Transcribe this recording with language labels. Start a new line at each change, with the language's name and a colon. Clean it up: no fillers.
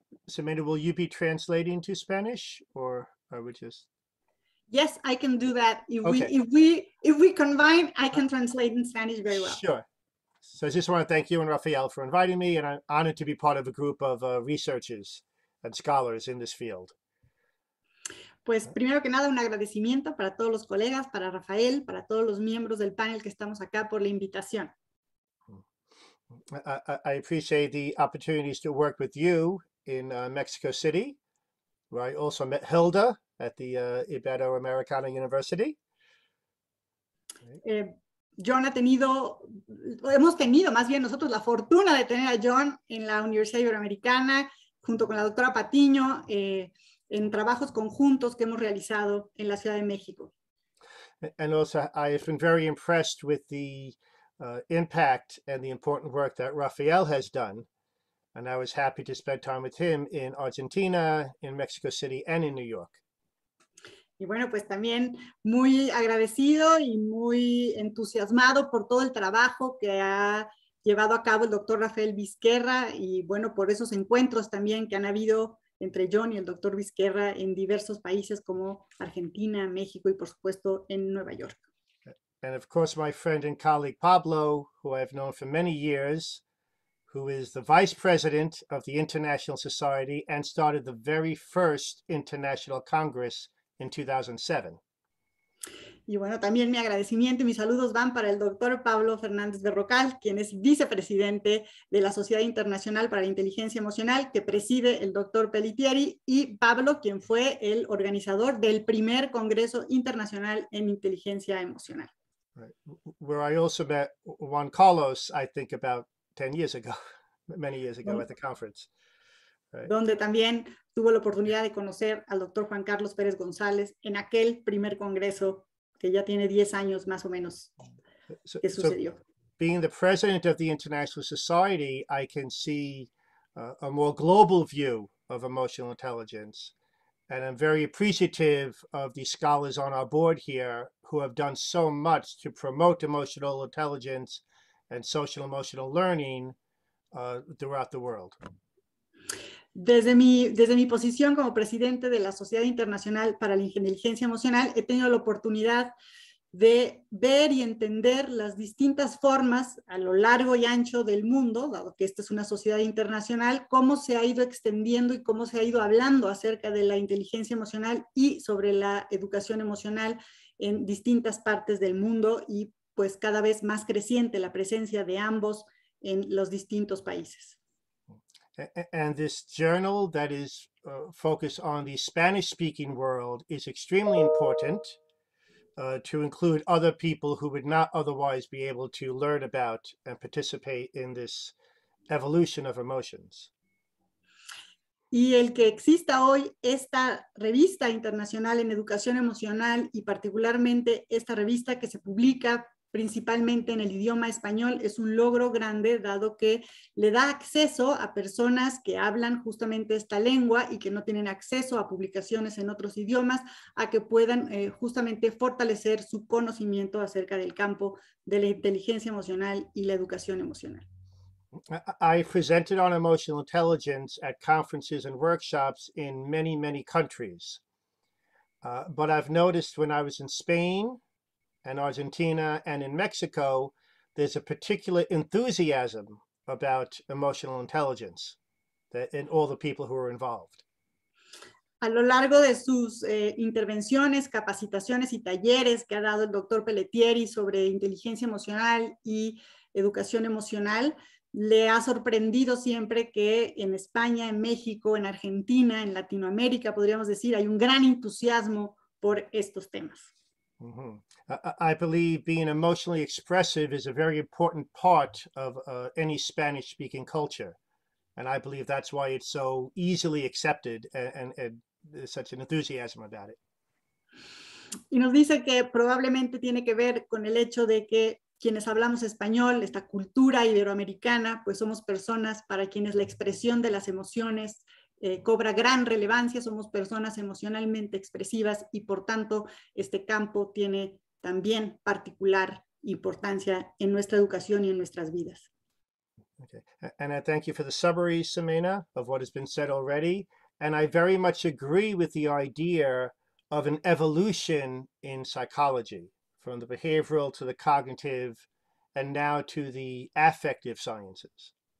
English: Ximena, will you be translating to Spanish, or are we just? Yes, I can do that. Okay. If we combine, I can translate in Spanish very well. Sure. So I just want to thank you and Rafael for inviting me, and I'm honored to be part of a group of researchers and scholars in this field.
Spanish: Pues primero que nada, un agradecimiento para todos los colegas, para Rafael, para todos los miembros del panel que estamos acá por la invitación.
English: I appreciate the opportunities to work with you in Mexico City, where I also met Hilda at the Iberoamericana University.
Spanish: John hemos tenido más bien nosotros la fortuna de tener a John en la Universidad Iberoamericana, junto con la doctora Patiño. en trabajos conjuntos que hemos realizado en la Ciudad de México.
English: And also, I have been very impressed with the impact and the important work that Rafael has done. And I was happy to spend time with him in Argentina, in Mexico City, and in New York.
Spanish: Y bueno, pues también muy agradecido y muy entusiasmado por todo el trabajo que ha llevado a cabo el doctor Rafael Vizquerra y bueno, por esos encuentros también que han habido entre John y el doctor Vizquerra en diversos países como Argentina, México y por supuesto en Nueva York.
English: And of course, my friend and colleague Pablo, who I've known for many years, who is the vice president of the International Society and started the very first International Congress in 2007.
Spanish: Y bueno, también mi agradecimiento y mis saludos van para el doctor Pablo Fernández Berrocal, quien es vicepresidente de la Sociedad Internacional para la Inteligencia Emocional, que preside el doctor Pelletieri, y Pablo, quien fue el organizador del primer Congreso Internacional en Inteligencia Emocional.
English: Right. Where I also met Juan Carlos, I think about 10 years ago, many years ago at the conference. Right.
Spanish: Donde también tuvo la oportunidad de conocer al doctor Juan Carlos Pérez González en aquel primer congreso que ya tiene 10 años más o menos que sucedió.
English: Being the president of the International Society, I can see a more global view of emotional intelligence. And I'm very appreciative of the scholars on our board here who have done so much to promote emotional intelligence and social emotional learning throughout the world.
Spanish: Desde mi posición como presidente de la Sociedad Internacional para la Inteligencia Emocional, he tenido la oportunidad de ver y entender las distintas formas a lo largo y ancho del mundo, dado que esta es una sociedad internacional, cómo se ha ido extendiendo y cómo se ha ido hablando acerca de la inteligencia emocional y sobre la educación emocional en distintas partes del mundo y pues cada vez más creciente la presencia de ambos en los distintos países.
English: And this journal that is focused on the Spanish-speaking world is extremely important to include other people who would not otherwise be able to learn about and participate in this evolution of emotions.
Spanish: Y el que exista hoy esta revista internacional en educación emocional y particularmente esta revista que se publica principalmente en el idioma español, es un logro grande, dado que le da acceso a personas que hablan justamente esta lengua y que no tienen acceso a publicaciones en otros idiomas, a que puedan justamente fortalecer su conocimiento acerca del campo de la inteligencia emocional y la educación emocional.
English: I presented on emotional intelligence at conferences and workshops in many, many countries. But I've noticed when I was in Spain, and Argentina, and in Mexico, there's a particular enthusiasm about emotional intelligence in all the people who are involved.
Spanish: A lo largo de sus intervenciones, capacitaciones y talleres que ha dado el doctor Pelletieri sobre inteligencia emocional y educación emocional, le ha sorprendido siempre que en España, en México, en Argentina, en Latinoamérica, podríamos decir, hay un gran entusiasmo por estos temas. Mm-hmm.
English: I believe being emotionally expressive is a very important part of any Spanish-speaking culture. And I believe that's why it's so easily accepted and there's such an enthusiasm about it.
Spanish: Y nos dice que probablemente tiene que ver con el hecho de que quienes hablamos español, esta cultura iberoamericana, pues somos personas para quienes la expresión de las emociones cobra gran relevancia, somos personas emocionalmente expresivas y por tanto este campo tiene también particular importancia en nuestra educación y en nuestras vidas.
English: Okay. And I thank you for the summary, Ximena, of what has been said already. And I very much agree with the idea of an evolution in psychology, from the behavioral to the cognitive, and now to the affective sciences.